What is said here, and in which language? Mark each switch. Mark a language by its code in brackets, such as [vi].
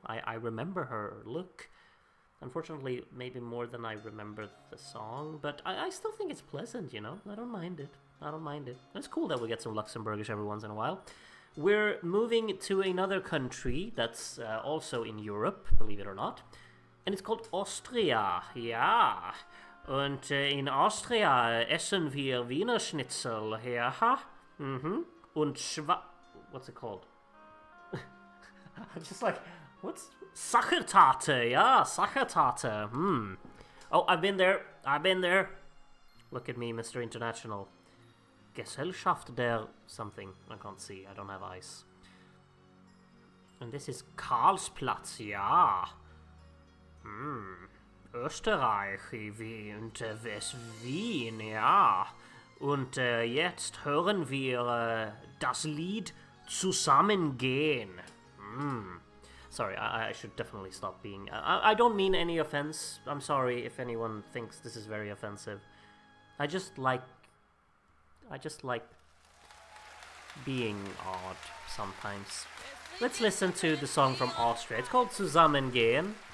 [en] I remember her look. Unfortunately, maybe more than I remember the song, but I still think it's pleasant, you know? I don't mind it. I don't mind it. It's cool that we get some Luxembourgish every once in a while. We're moving to another country that's also in Europe, believe it or not. And it's called Austria. Ja. [de] Und in Austria essen wir Wiener Schnitzel. [en] Ja. Mhm. Und what's it called? I'm just like, what's... Sachertate. Yeah, Sachertate. Oh, I've been there. Look at me, Mr. International. Gesellschaft der something. I can't see. I don't have eyes. And this is Karlsplatz, ja. [de] Österreich und Wien, ja. Und jetzt hören wir das Lied Zusammen gehen. [en] Sorry, I should definitely stop being... I don't mean any offense. I'm sorry if anyone thinks this is very offensive. I just like being odd sometimes. Let's listen to the song from Austria. It's called Zusammen geh'n.